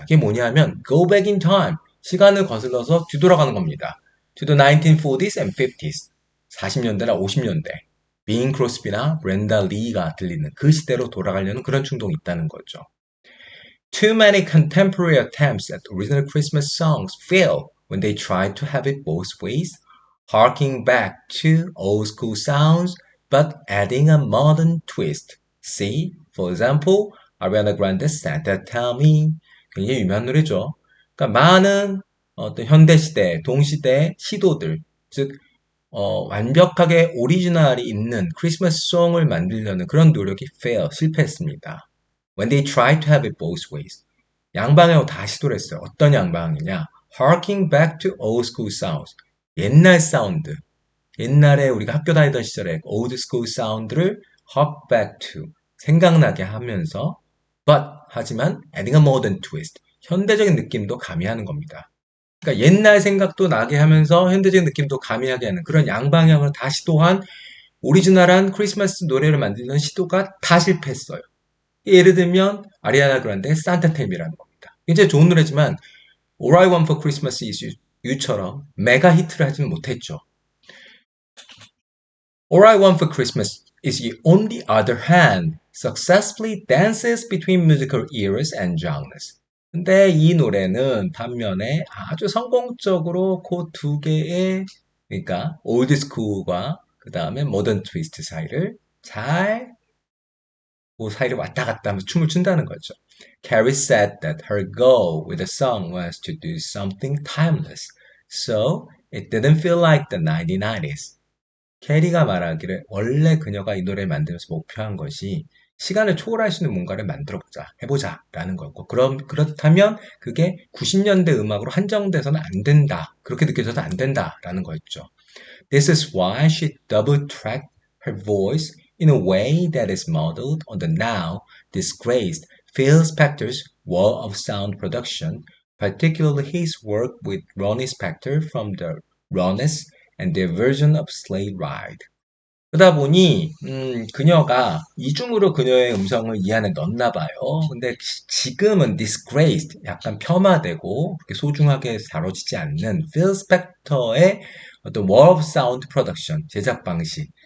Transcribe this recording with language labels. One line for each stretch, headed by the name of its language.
Korean: 그게 뭐냐면
English: go back in time
Korean: 시간을 거슬러서 뒤돌아가는 겁니다.
English: to the 1940s and 50s
Korean: 40년대나 50년대 빈 크로스비나 브렌다 리가 들리는 그 시대로 돌아가려는 그런 충동이 있다는 거죠.
English: Too many contemporary attempts at original Christmas songs fail when they try to have it both ways, harking back to old school sounds but adding a modern twist. See, for example, Ariana Grande's Santa Tell Me.
Korean: 굉장히 유명한 노래죠. 그러니까 많은 어떤 현대시대, 동시대 시도들, 즉 완벽하게 오리지널이 있는 크리스마스 송을 만들려는 그런 노력이 fail, 실패했습니다.
English: When they try to have it both ways.
Korean: 양방향으로 다 시도를 했어요. 어떤 양방향이냐?
English: Harking back to old school sounds.
Korean: 옛날 사운드. 옛날에 우리가 학교 다니던 시절에 old school 사운드를
English: hark back to.
Korean: 생각나게 하면서 하지만
English: adding a modern twist.
Korean: 현대적인 느낌도 가미하는 겁니다. 그러니까 옛날 생각도 나게 하면서 현대적인 느낌도 가미하게 하는 그런 양방향을 다 시도한 오리지널한 크리스마스 노래를 만들는 시도가 다 실패했어요. 예를 들면 아리아나 그란데의 산타 텔미라는 겁니다. 굉장히 좋은 노래지만 All I Want for Christmas is You처럼 메가 히트를 하지는 못했죠.
English: All I Want for Christmas is You on the other hand successfully dances between musical eras and genres.
Korean: 근데 이 노래는 반면에 아주 성공적으로 그 두 개의 그러니까 올드 스쿨과 그 다음에 모던 트위스트 사이를 잘 그 사이를 왔다 갔다 하면서 춤을 춘다는 거죠.
English: Carrie said that her goal with the song was to do something timeless, so it didn't feel like the 1990s.
Korean: 캐리가 말하기를 원래 그녀가 이 노래를 만들면서 목표한 것이 시간을 초월할 수 있는 뭔가를 만들어보자, 해보자 라는 거였고 그렇다면 그게 90년대 음악으로 한정돼서는 안 된다. 그렇게 느껴져도 안 된다라는 거였죠.
English: This is why she double-tracked her voice in a way that is modeled on the now disgraced Phil Spector's wall of sound production, particularly his work with Ronnie Spector from the Ronettes and their version of Sleigh Ride.
Korean: 그러다 보니 그녀가 이중으로 그녀의 음성을 이 안에 넣나 봐요. 근데 지금은 disgraced, 약간 폄하되고 그렇게 소중하게 다뤄지지 않는 Phil Spector의 어떤
English: wall of sound production
Korean: 제작 방식.